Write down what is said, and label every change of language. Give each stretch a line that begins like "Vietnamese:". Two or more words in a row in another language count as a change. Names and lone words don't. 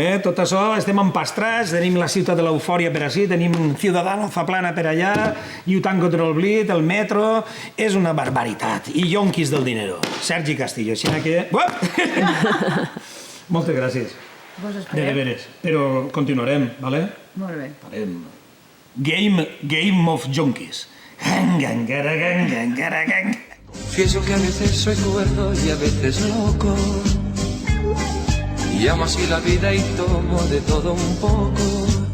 Catalan: Tot això estem empastrats, tenim la ciutat de l'eufòria per així, tenim Ciudadano Zaplana per allà, lluitant contra el blit, el metro, és una barbaritat.
Spanish: I yonquis del dinero.
Catalan: Sergi Castillo, així que... Moltes gràcies. De veres. Però continuarem, ¿vale? Molt bé. Game of Junkies.
Spanish: Confieso que a veces soy cuerdo y a veces loco, y amo así la vida y tomo de todo un poco.